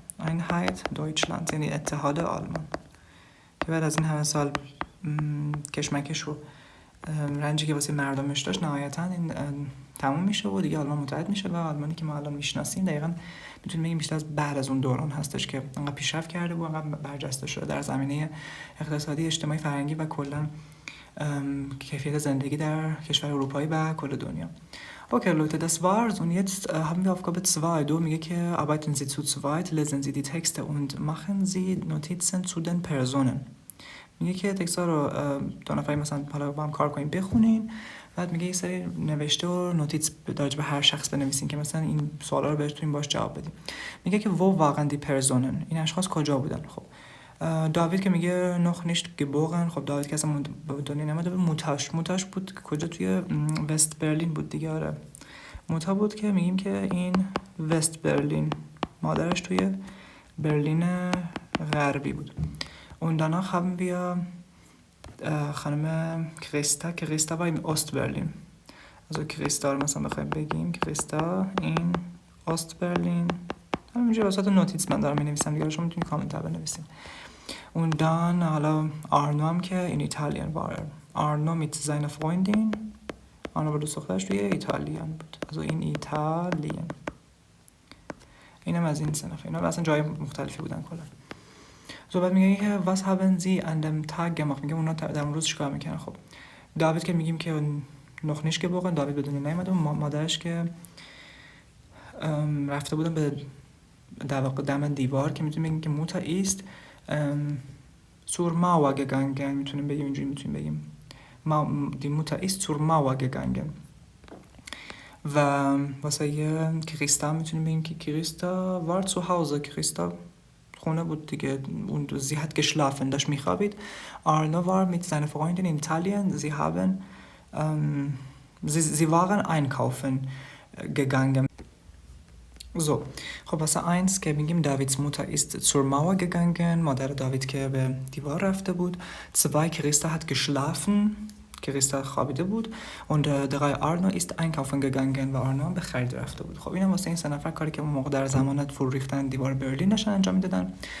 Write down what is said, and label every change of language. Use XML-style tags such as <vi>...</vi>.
<fa>Einheit Deutschlands یعنی اتحاد آلمان، که بعد از این همه سال کشمکش و رنجی که واسه مردمش داشت نهایتاً این تموم میشه و دیگه آلمان متحد میشه و آلمانی که ما الان میشناسیم دقیقاً میتونیم بگیم بیشتر از بعد از اون دوران هستش که انقدر پیشرفت کرده و انقدر برجسته شده در زمینه اقتصادی، اجتماعی، فرهنگی و کلاً کیفیت زندگی در کشور اروپایی و کل دنیا.</fa> <de>Okay Leute, das war's und jetzt haben wir Aufgabe 2. Du</de> <fa>میگه که</fa> <de>arbeiten Sie zu zweit, lesen Sie die Texte und machen Sie Notizen zu den Personen.</de> <fa>میگه که تکست‌ها رو دو نفری مثلا حالا با هم کار کنیم بخونین، بعد میگه یه سری نوشته و نوتیت راجع به هر شخص بنویسین که مثلا این سوالا رو بهتون باش جواب بدیم. میگه که</fa> <de>wo waren die Personen،</de> <fa>این اشخاص کجا بودن. خب داوید که میگه</fa> <de>noch nicht geboren،</de> <fa>خب داوید که اصلا به دنیا نمیاد، به موتاش بود کجا، توی وست برلین بود دیگه. آره موتا بود که میگیم که این وست برلین، مادرش توی برلین غربی بود.</fa> <de>Und danach haben wir</de> <fa>خانم کریستا، که کریستا با این اوست برلین، also کریستا رو مثلا بخوایم بگیم کریستا این اوست برلین همینجا وسط نوتیس من دارم می‌نویسم دیگه، شما میتونید کامنت بنویسید. Und dann حالا آرنو هم که این ایتالیان وار.</fa> <de>آرنو mit seiner Freundin.</de> <fa>آرنو با دوست دخترش توی ایتالیان بود. also این ایتالیان. اینم از این سنف. اینا اصلا جای مختلفی بودن کلا. so بعد میگه که</fa> <de>was haben Sie an dem Tag gemacht؟</de> <fa>میگه اونا در اون روز چیکار میکنن. خب داوید که میگیم که</fa> <de>noch nicht geboren،</de> <fa>داوید به دنیا نیومد و مادرش که رفته بودن به در واقع دم دیوار که میتونیم بگیم که موتا ایست zur Mauer gegangen، میتونیم بگیم اینجوری، میتونیم بگیم</fa> <de>die Mutter ist zur Mauer gegangen.</de> <fa>و واسه کریستا میتونیم بگیم که کریستا</fa> <de>war zu Hause،</de> <fa>کریستا خونه بود دیگه،</fa> <de>und sie hat geschlafen،</de> <fa>داشت میخوابید.</fa> <de>Arno war mit seiner Freundin in Italien، sie haben sie waren einkaufen gegangen.</de> <fa>so خب واسه اینس که میگیم داویدز موتر</fa> <de>ist zur Mauer gegangen،</de> <fa>مادر داوید که به دیوار رفته بود. zwei کریستا</fa> <de>hat geschlafen،</de> <fa>کریستا خوابیده بود.</fa> <de>und drei Arno ist einkaufen gegangen،</de> <fa>و آرنو به خرید رفته بود. خب اینم واسه این سه نفر کاری که اون موقع در زمان فرو ریختن دیوار برلین داشتن انجام میدادن.</fa>